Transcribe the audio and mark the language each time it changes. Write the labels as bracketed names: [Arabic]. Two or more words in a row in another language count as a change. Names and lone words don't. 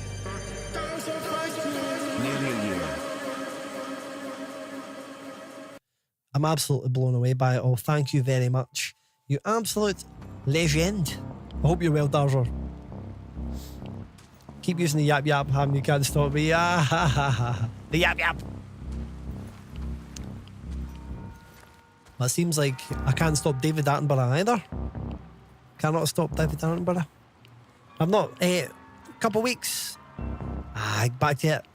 [English] Nearly a year. I'm absolutely blown away by it all. Thank you very much. You absolute legend. I hope you're well, Darzer. Keep using the yap yap, Ham, you can't stop me. The yap yap. Well, it seems like I can't stop David Attenborough either. Cannot stop David Attenborough. I've not, a couple of weeks. Back to it.